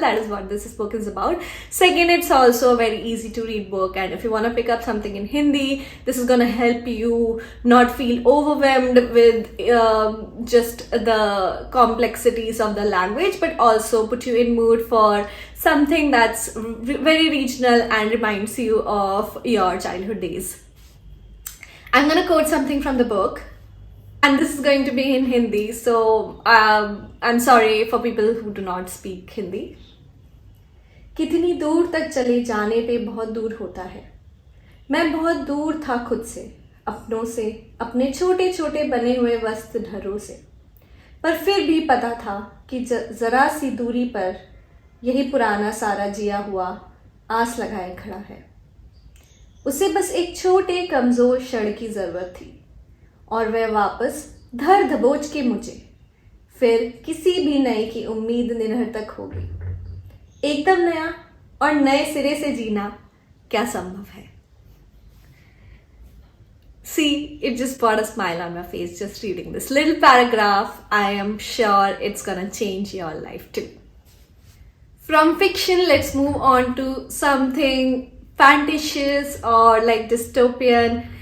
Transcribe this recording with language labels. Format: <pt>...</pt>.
<en>That is what this book is about. Second, it's also a very easy to read book, and if you want to pick up something in Hindi, this is going to help you not feel overwhelmed with just the complexities of the language, but also put you in mood for something that's very regional and reminds you of your childhood days. I'm going to quote something from the book, and this is going to be in Hindi, so I'm sorry for people who do not speak Hindi.</en> <hi>कितनी दूर तक चले जाने पे बहुत दूर होता है. मैं बहुत दूर था खुद से, अपनों से, अपने छोटे छोटे बने हुए वस्त्र ढरों से, पर फिर भी पता था कि जरा सी दूरी पर यही पुराना सारा जिया हुआ आस लगाए खड़ा है. उसे बस एक छोटे कमजोर क्षण की जरूरत थी, और वह वापस धर दबोच के मुझे फिर किसी भी नए की उम्मीद निरर्थक होगी. एकदम नया और नए सिरे से जीना क्या संभव है.</hi> <en>See, it just brought a smile on my face just reading this little paragraph. I am sure it's gonna change your life too. From fiction, let's move on to something fantasious or like dystopian.</en>